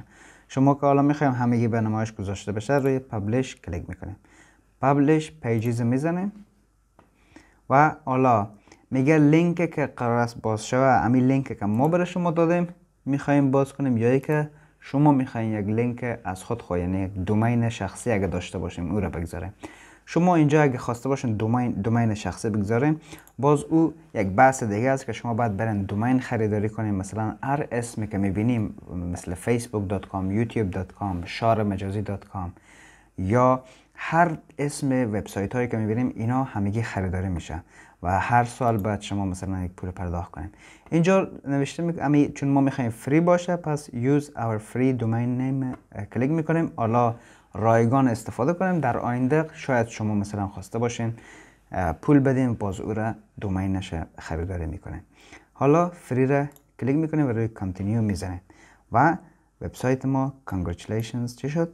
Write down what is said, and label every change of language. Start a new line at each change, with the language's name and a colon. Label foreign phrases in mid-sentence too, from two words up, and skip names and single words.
Persian: شما که حالا میخوایم همگی به نمایش گذاشته بشه، روی پابلش کلیک میکنیم، پابلش پیجز میزنیم و حالا میگه لینک که قرار است باز شوه، همین لینک که ما برای شما دادیم میخوایم باز کنیم یا ای که شما میخواین یک لینک از خود یعنی یک دومین شخصی اگه داشته باشیم او را بگذاریم. شما اینجا اگه خواسته باشین دومین شخصی بگذاریم، باز او یک بحث دیگه است که شما باید برین دومین خریداری کنیم. مثلا هر اسمی که میبینیم مثل facebook.com، youtube.com، شارمجازی.com یا هر اسم وبسایت هایی که میبینیم، اینا همگی خریداری میشه و هر سال باید شما مثلا یک پول پرداخت کنیم. اینجا نوشته چون ما میخوایم فری باشه، پس
English: use our free domain name
Persian: کلیک میکنیم. حالا رایگان استفاده کنیم. در آینده شاید شما مثلا خواسته باشین پول بدین، باز او را دومینش خریداری میکنیم. حالا فری را کلیک میکنیم و روی کانتینیو میزنیم و وبسایت ما congratulations چی شد؟